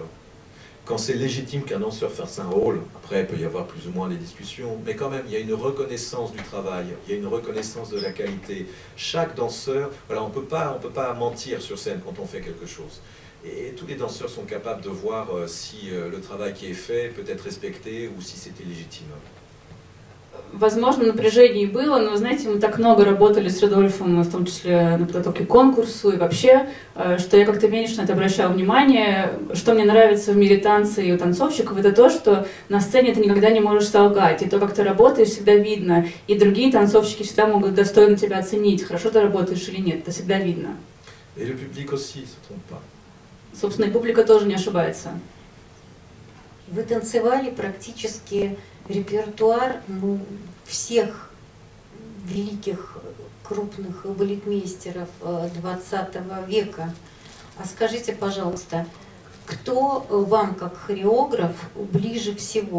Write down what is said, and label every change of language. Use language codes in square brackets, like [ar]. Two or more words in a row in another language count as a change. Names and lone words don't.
[fr] Quand c'est légitime qu'un danseur fasse un rôle, après il peut y avoir plus ou moins des discussions, mais quand même il y a une reconnaissance du travail, il y a une reconnaissance de la qualité. Chaque danseur, voilà, on peut pas mentir sur scène quand on fait quelque chose. Et tous les danseurs sont capables de voir si le travail qui est fait peut être respecté ou si c'était légitime. [ru] Возможно, напряжение было, но, знаете, мы так много работали с Рудольфом, в том числе на подготовке к конкурсу и вообще, что я как-то меньше на это обращала внимание. Что мне нравится в мире танца и у танцовщиков, это то, что на сцене ты никогда не можешь солгать, и то, как ты работаешь, всегда видно, и другие танцовщики всегда могут достойно тебя оценить, хорошо ты работаешь или нет, это всегда видно. [fr] Et le public aussi, se trompe pas. [ru] Собственно, и публика тоже не ошибается. Вы танцевали практически репертуар всех великих крупных балетмейстеров 20 века. А скажите, пожалуйста, кто вам как хореограф ближе всего?